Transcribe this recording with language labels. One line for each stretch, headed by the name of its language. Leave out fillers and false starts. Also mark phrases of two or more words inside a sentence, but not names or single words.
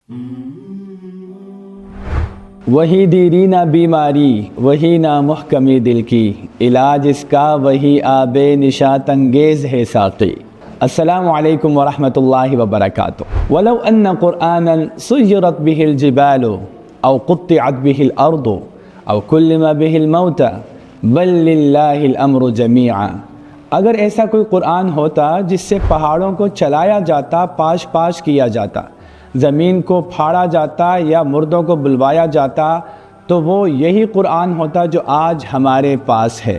Urdu: وہی دیرینہ بیماری وہی نا محکمی دل کی، علاج اس کا وہی آب نشاط انگیز ہے ساقی۔
Arabic: السلام علیکم ورحمۃ اللہ وبرکاتہ۔ ولو ان قرآنا سیرت به الجبال او قطعت به الارض او کلم به الموتى بل للہ الامر جمیعا۔
Urdu: اگر ایسا کوئی قرآن ہوتا جس سے پہاڑوں کو چلایا جاتا، پاش پاش کیا جاتا، زمین کو پھاڑا جاتا یا مردوں کو بلوایا جاتا، تو وہ یہی قرآن ہوتا جو آج ہمارے پاس ہے۔